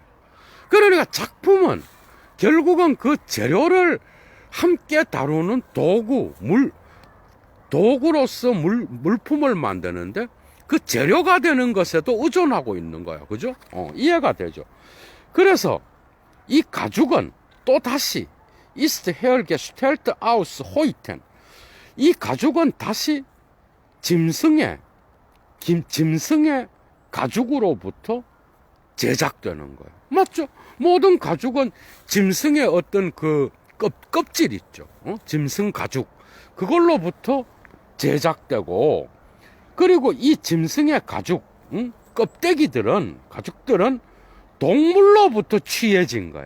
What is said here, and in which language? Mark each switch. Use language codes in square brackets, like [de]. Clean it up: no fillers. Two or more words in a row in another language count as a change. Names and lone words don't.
[ko] 그러니까 작품은 결국은 그 재료를 함께 다루는 도구로서 물품을 만드는데 그 재료가 되는 것에도 의존하고 있는 거야. 그죠? 이해가 되죠? 그래서 이 가죽은 또 다시 [de] ist hergestellt aus heute. [ko] 이 가죽은 다시 짐승의 가죽으로부터 제작되는 거예요. 맞죠? 모든 가죽은 짐승의 어떤 그 껍질 있죠. 짐승 가죽. 그걸로부터 제작되고, 그리고 이 짐승의 가죽, 가죽들은 동물로부터 취해진 거야.